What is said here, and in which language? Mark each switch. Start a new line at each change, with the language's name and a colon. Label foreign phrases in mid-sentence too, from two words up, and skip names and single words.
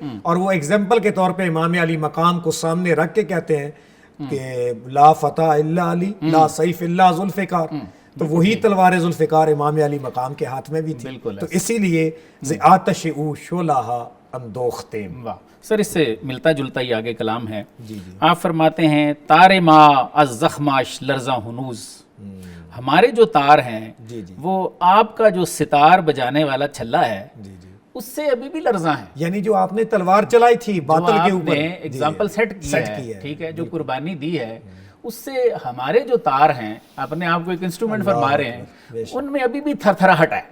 Urdu: اور وہ ایگزامپل کے طور پہ امام علی مقام کو سامنے رکھ کے کہتے ہیں کہ
Arabic: لا فتح الا علی لا سیف الا ذوالفقار.
Urdu: تو وہی تلوار ذوالفقار امام علی مقام کے ہاتھ میں بھی تھی. تو اسی لیے
Persian: آتش او شعلہ اندوختیم.
Urdu: واہ سر, اس سے ملتا جلتا ہی آگے کلام ہے. آپ فرماتے ہیں
Persian: تار ما از زخماش لرزاں ہنوز,
Urdu: ہمارے جو تار ہیں وہ آپ کا جو ستار بجانے والا چھلا ہے اس سے ابھی بھی لرزاں ہیں. یعنی جو آپ نے تلوار چلائی تھی باطل کے اوپر,
English: example set
Urdu: کی ہے, ٹھیک ہے, جو قربانی دی ہے اس سے ہمارے جو تار ہیں, اپنے آپ کو ایک انسٹرومنٹ فرما رہے ہیں, ان میں ابھی بھی تھر تھراہٹ ہے.